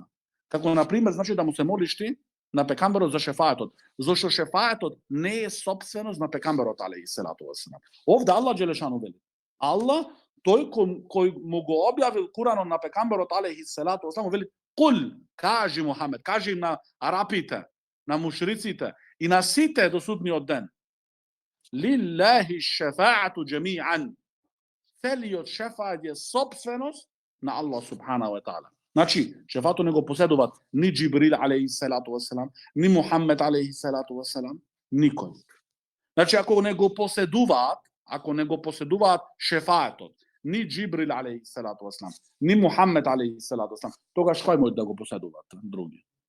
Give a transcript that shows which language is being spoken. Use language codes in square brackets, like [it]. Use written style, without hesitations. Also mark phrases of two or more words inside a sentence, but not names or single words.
[mk] Како на пример значи да му се молиш ти на пекамберот за шефаетот, зашто шефаетот не е сопственост на пекамберот [ar] عليه الصلاة والسلام. [mk] Овде [ar] الله جل شأنه [mk] вели. Аллах тој кој му го објавил Куранот на пекамберот [ar] عليه الصلاة والسلام [mk] вели Кул, кажи Мухамед, кажи на арапите, на мушриците и на сите до судниот ден. [ar] لله الشفاعة جميعا. [mk] Целиот шефаат е собственост на [ar] الله سبحانه وتعالى. [mk] Значи, шефаатот не го поседуваат ни Џибрил [ar] عليه الصلاة والسلام, [mk] ни Мухамед [ar] عليه الصلاة والسلام, [mk] никој. Значи, ако не го поседуваат шефаатот, ни Џибрил [ar] عليه الصلاة والسلام, [mk] ни Мухамед [ar] عليه الصلاة والسلام, [mk] тогаш кој може да го поседуваат други?